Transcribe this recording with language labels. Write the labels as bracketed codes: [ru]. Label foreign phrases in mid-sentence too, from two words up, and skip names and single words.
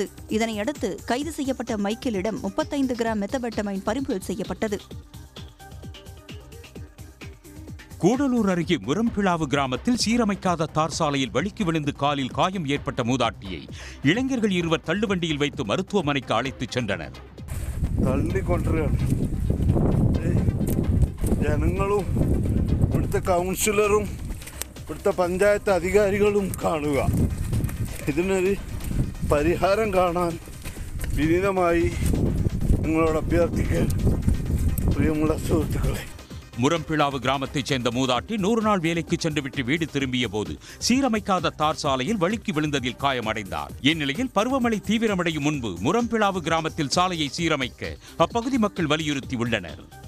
[ta] இதனையடுத்து கைது செய்யப்பட்ட மைக்கேலிடம் 35 கிராம் மெத்தபெட்டமைன் பறிமுதல் செய்யப்பட்டது. கூடலூர் அருகே முரம்பிளாவு கிராமத்தில் சீரமைக்காத தார் சாலையில் வழுக்கி விழுந்து காலில் காயம் ஏற்பட்ட மூதாட்டியை இளைஞர்கள் 2 தள்ளுவண்டியில் வைத்து மருத்துவமனைக்கு அழைத்துச் சென்றனர். [ml] ജനങ്ങളും ഇവിടുത്തെ കൗൺസിലറും ഇവിടുത്തെ പഞ്ചായത്ത് അധികാരികളും കാണുക. ഇതിനൊരു പരിഹാരം കാണാൻ വിനീതമായി നിങ്ങളോട് അഭ്യർത്ഥിക്കാൻ പ്രിയമുള്ള സുഹൃത്തുക്കളെ. [ta] முரம்பிளாவு கிராமத்தைச் சேர்ந்த மூதாட்டி 100 நாள் வேலைக்கு சென்றுவிட்டு வீடு திரும்பிய போது சீரமைக்காத தார் சாலையில் வழுக்கி விழுந்ததில் காயமடைந்தார். இந்நிலையில் பருவமழை தீவிரமடையும் முன்பு முரம்பிளாவு கிராமத்தில் சாலையை சீரமைக்க அப்பகுதி மக்கள் வலியுறுத்தி உள்ளனர்.